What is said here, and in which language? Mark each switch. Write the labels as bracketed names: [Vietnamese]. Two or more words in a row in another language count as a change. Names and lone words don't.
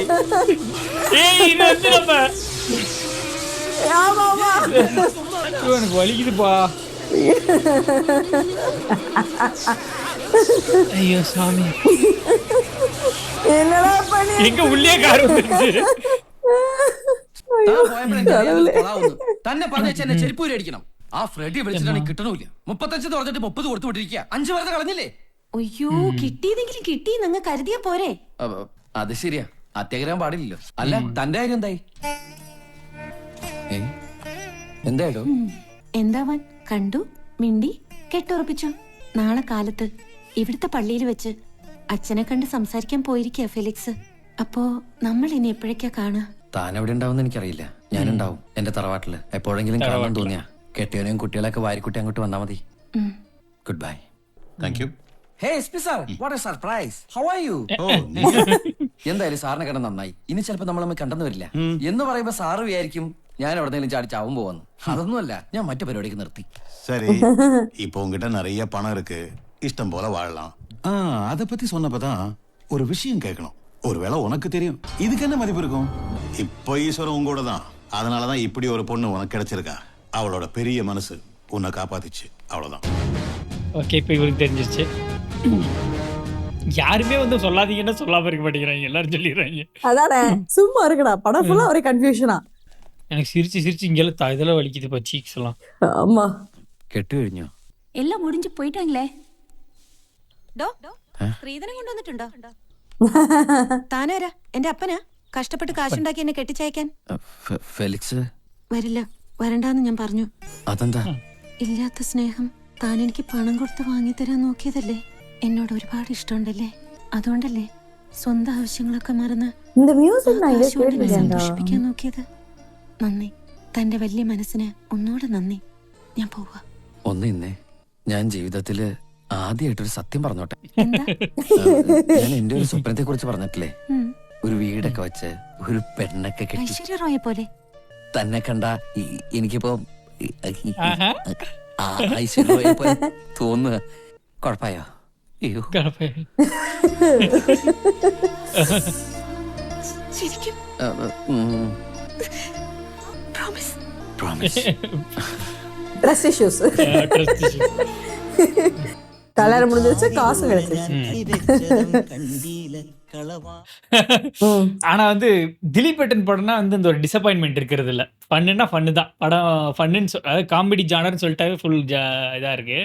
[Tamil] ஏய் இது வந்து நம்ம ஆமா ஆமா ஐயோ, எனக்கு வலிக்குதுப்பா. ஐயோ சாமி, என்னடா பண்ணி எங்க உள்ளே கார் வந்துருச்சு. [Malayalam] തന്നെ പറഞ്ഞ എന്നെ ചെരുപ്പൂരി അടിക്കണം. ആ ഫ്രെഡി വിളിച്ചിട്ടാണെങ്കിൽ കിട്ടണമില്ല. 35 പറഞ്ഞിട്ട് 30 കൊടുത്തു വിട്ടിരിക്കുക. 5 വെറുതെ കളഞ്ഞില്ലേ? അയ്യോ, കിട്ടിയതെങ്കിലും കിട്ടി നിങ്ങൾ കരുതിയാ പോരെ. അത് ശരിയാ, അത്യാഗ്രഹം പാടില്ലല്ലോ. അല്ല തന്റെ കാര്യം എന്തായി? എന്തായിടോ? എന്താവാൻ, കണ്ടു, മിണ്ടി, കെട്ടുറപ്പിച്ചു. നാളെ കാലത്ത് ഇവിടുത്തെ പള്ളിയിൽ വെച്ച് അച്ഛനെ കണ്ട് സംസാരിക്കാൻ പോയിരിക്കുക ഫെലിക്സ്. അപ്പോ നമ്മൾ ഇനി എപ്പോഴേക്കാ കാണുക? താൻ എവിടെ ഉണ്ടാവും എനിക്കറിയില്ല. ഞാനുണ്ടാവും എന്റെ തറവാട്ടില്. എപ്പോഴെങ്കിലും കാണാൻ തോന്നിയാ കെട്ടിയവനെയും കുട്ടികളൊക്കെ വാരിക്കുട്ടി അങ്ങോട്ട് വന്നാ മതി. [English] good bye. thank you. Hey, SP sir, what a surprise. How are you? [Malayalam] എന്തായാലും സാറിനെ കണ്ട നന്നായി. ഇനി ചിലപ്പോ നമ്മൾ നമ്മൾ കണ്ടെന്ന് വരില്ല എന്ന് പറയുമ്പോ സാറ് വിചാരിക്കും ഞാൻ എവിടെന്നെങ്കിലും ചാടി ചാവും പോവന്ന്. അതൊന്നുമല്ല, ഞാൻ മറ്റു പരിപാടിക്ക് നിർത്തി. [Tamil] சரி, இப்போ உங்ககிட்ட நிறைய பணம் இருக்கு, இஷ்டம் போல வாழலாம். அத பத்தி சொன்னப்பதான் ஒரு விஷயம் கேட்கணும். ஒருவேளை உனக்கு தெரியும், இதுக்கு என்ன மதிப்பு இருக்கும்? இப்போ ஈஸ்வரன் உங்களோட தான். அதனாலதான் இப்படி ஒரு பொண்ணு உனக்கு கிடைச்சிருக்கா. அவளோட பெரிய மனசு உன்னை காப்பாத்திச்சு, அவ்வளவுதான். ஓகே, இப்போ இவருக்கு தெரிஞ்சிருச்சு. யாருமே வந்து சொல்லாதீங்கன்னா சொல்லாம இருக்க மாட்டேங்கிறாங்க, எல்லாரும் சொல்லிடுறாங்க. அதானே, சும்மா இருக்குடா, படம் ஃபுல்லா ஒரே கன்ஃபியூஷனா. எனக்கு சிரிச்சு சிரிச்சு இங்கெல்லாம் இதெல்லாம் வலிக்குதுப்பா, சீக்ஸ் எல்லாம். ஆமா, [Malayalam] കെട്ടു കഴിഞ്ഞോ? എല്ലാം മുടിഞ്ഞു പോയിട്ടാங்களே. സ്ത്രീധനം കൊണ്ടുവന്നിട്ടുണ്ടോ? താനാരാ? എന്റെ അപ്പനാ? കഷ്ടപ്പെട്ട് കാശുണ്ടാക്കി എന്നെ കെട്ടിച്ചയക്കാൻ. ഫെലിക്സ് വരില്ല, വരണ്ടാന്ന് ഞാൻ പറഞ്ഞു. അതെന്താ? ഇല്ലാത്ത സ്നേഹം താൻ എനിക്ക് പണം കൊടുത്ത് വാങ്ങിത്തരാൻ നോക്കിയതല്ലേ. എന്നോട് ഒരുപാട് ഇഷ്ടമുണ്ടല്ലേ, അതുകൊണ്ടല്ലേ സ്വന്തം ആവശ്യങ്ങളൊക്കെ മറന്ന് [Tamil] இந்த மியூசிக் நான் [Malayalam] കാശ് കൊണ്ട് എന്നെ [Tamil] கேட்டிருக்கேன்டா. [Malayalam] സന്തോഷിപ്പിക്കാൻ നോക്കിയത്. നന്ദി, തന്റെ വലിയ മനസ്സിന് ഒന്നുകൂടെ നന്ദി. ഞാൻ പോവാ. ഒന്ന് ഇന്നേ, ഞാൻ ജീവിതത്തില് ആദ്യമായിട്ടൊരു സത്യം പറഞ്ഞോട്ടെ. എന്താ? ഞാൻ എന്റെ ഒരു സ്വപ്നത്തെ കുറിച്ച് പറഞ്ഞിട്ടില്ലേ? ഉം. ഒരു വീടൊക്കെ വെച്ച് ഒരു പെണ്ണൊക്കെ കെട്ടി ഐശ്വര്യ റോയെ പോലെ. തന്നെ കണ്ട എനിക്കിപ്പോ ആഹാ. ഐശ്വര്യ പോലെ തോന്നുക. കുഴപ്പമായോ? അയ്യോ, ശരിക്കും പ്രോമിസ്. പ്രോമിസ്. [English] dress issues. [Tamil] கல்யாணம் முடிஞ்சிருச்சு, காசு கிடைச்சிருச்சு. ஆனா வந்து திலீப் ஏட்டன் படம்னா வந்து இந்த ஒரு டிசப்பாயின்மெண்ட் இருக்கிறது இல்ல. ஃபன்னுன்னா ஃபன்னு தான். படம் ஃபன்னுன்னு அதாவது [English] comedy genre [Tamil] சொல்லிட்டாவே ஃபுல் இதா இருக்கு.